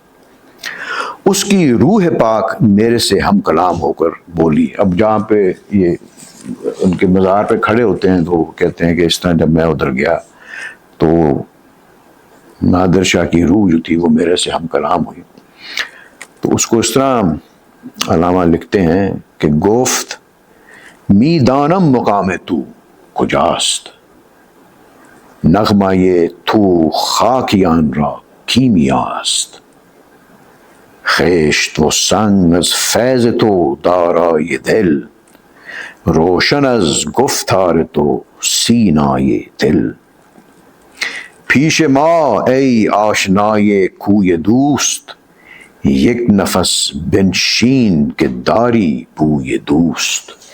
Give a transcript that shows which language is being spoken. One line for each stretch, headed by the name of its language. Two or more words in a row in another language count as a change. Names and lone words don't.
Urdu: اس کی روح پاک میرے سے ہم کلام ہو کر بولی. اب جہاں پہ یہ ان کے مزار پہ کھڑے ہوتے ہیں تو وہ کہتے ہیں کہ اس طرح جب میں ادھر گیا تو نادر شاہ کی روح جو تھی وہ میرے سے ہم کلام ہوئی. تو اس کو اس طرح علامہ لکھتے ہیں کہ
Persian: گفت می دانم مقام تو کجاست، نغمہ یہ تو خاکیان را کیمیاست، خیشت و سنگ از فیض تو دارای دل، روشن از گفتار تو سینای دل، پیش ما ای آشنای کوی دوست، یک نفس بنشین که داری بوی دوست.